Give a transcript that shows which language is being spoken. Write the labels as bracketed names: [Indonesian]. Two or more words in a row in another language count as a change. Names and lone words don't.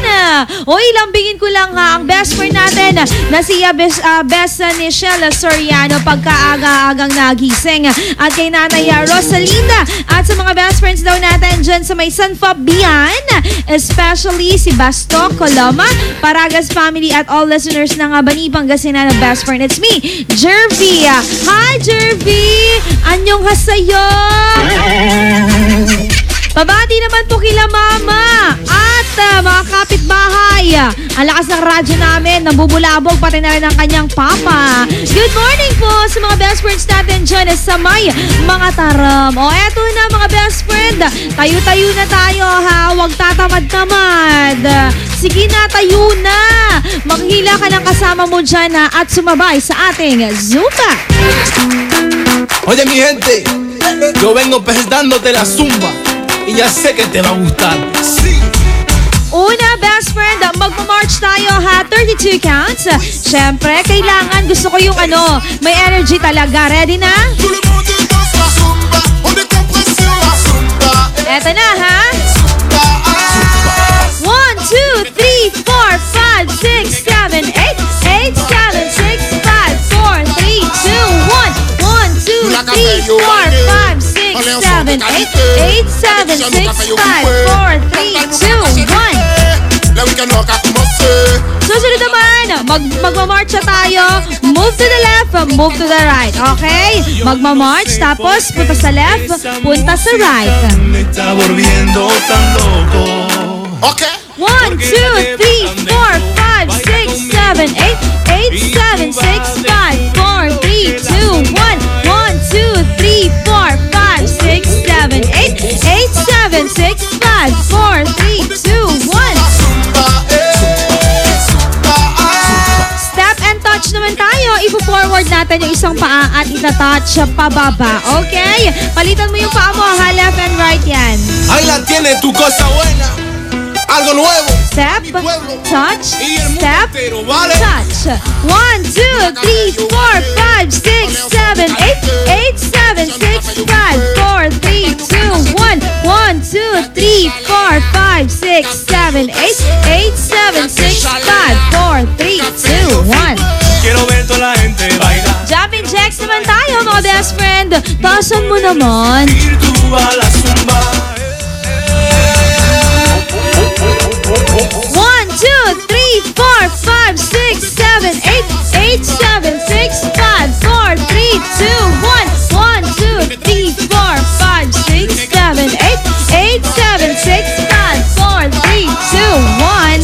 [Filipino] Oy, lambingin ko lang ha ang [English] best friend [Filipino] natin na si Best Nichelle Soriano pagkaaga-agang nagising. At kay Nanay Rosalinda at sa mga [English] best friends [Filipino] daw natin dyan sa may San Fabian, especially si Basto Coloma, Paragas family at [English] all listeners [Filipino] ng Bani Pangasinan ng [English] best friend. It's me, Jervy. Hi, Jervy! [Korean] Anyong hasayo! [Filipino] Pabati naman po kila Mama at mga kapitbahay. Ang lakas ng radyo namin, nabubulabog pati na rin ang kanyang papa. [English] Good morning [Filipino] po sa mga [English] best friends [Filipino] natin dyan sa may mga taram. O eto na mga [English] best friend, [Filipino] tayo-tayo na tayo ha, huwag tatamad-tamad. Sige na, tayo na. Maghila ka ng kasama mo dyan ha, at sumabay sa ating Zumba. [Spanish] Oye mi gente, yo vengo presentándote la zumba y ya sé que te va a gustar. Sí. Una, [English] best friend, [Filipino] magmamarch tayo ha, 32 counts. Siyempre, kailangan, gusto ko yung may energy talaga. Ready na? Eto na ha. 1, 2, 3, 4, 5, 6, 7, 8, 8, 7, 6, 5, 4, 3, 2, 1. 1, 2, 3, 4, 5, 6, 7, 8, 8, 7, 6, 5, 4, 3, 2, 1. Susunod naman, magmamarch na tayo. [English] Move to the left, move to the right. [Filipino] Okay? Magmamarch, tapos punta sa left, punta sa right. Okay. 1, 2, 3, 4, 5, 6, 7, 8, 8, 7, 6, 5, 4, 3, 2, 1. 1, 2, 3, 4, 5, 6, 7, 8, 8, 7, 6, 5, 4, 3, 2, 1. [English] Step and touch [Filipino] naman tayo. Ipo-forward natin yung isang paa at itatouch pababa. Okay? Palitan mo yung paa mo, ha? [English] Left and right yan. [Spanish] Ahí la tiene tu cosa buena. Algo nuevo. [English] Step, touch, step, touch. 1, 2, 3, 4, 5, 6, 7, 8, 8, 7, 6, 5, 4, 3, 2, 1. 1, 2, 3, 4, 5, 6, 7, 8, 8, 7, 6, 5, 4, 3, 2, 1. [Spanish] Quiero ver toda la gente bailar. [English] Jumping jacks [Filipino] naman tayo, mga [English] best friend. [Filipino] Taasan mo naman. [Spanish] Tu a la zumba. 1, 2, 3, 4, 5, 6, 7, 8, 8, 7, 6, 5, 4, 3, 2, 1. 1, 2, 3, 4, 5, 6, 7, 8, 8, 7, 6, 5, 4, 3, 2, 1.